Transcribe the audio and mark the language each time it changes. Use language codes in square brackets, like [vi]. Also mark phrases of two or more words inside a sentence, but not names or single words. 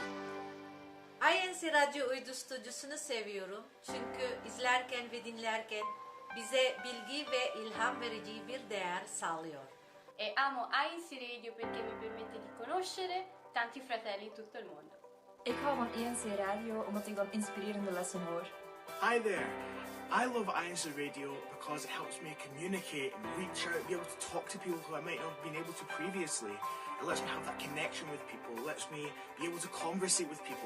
[tr] INCRadio uydu stüdyosunu seviyorum çünkü izlerken ve dinlerken bize bilgi ve ilham verici bir değer sağlıyor. [it] E amo INCRadio perché mi permette di conoscere tanti fratelli in tutto il mondo. [nl] Ik hou van INC Radio omdat ik dan inspirerende lessen hoor. [en] Hi there. I love INCRadio because it helps me communicate and reach out, be able to talk to people who I might not have been able to previously. It lets me have that connection with people. It lets me be able to conversate with people.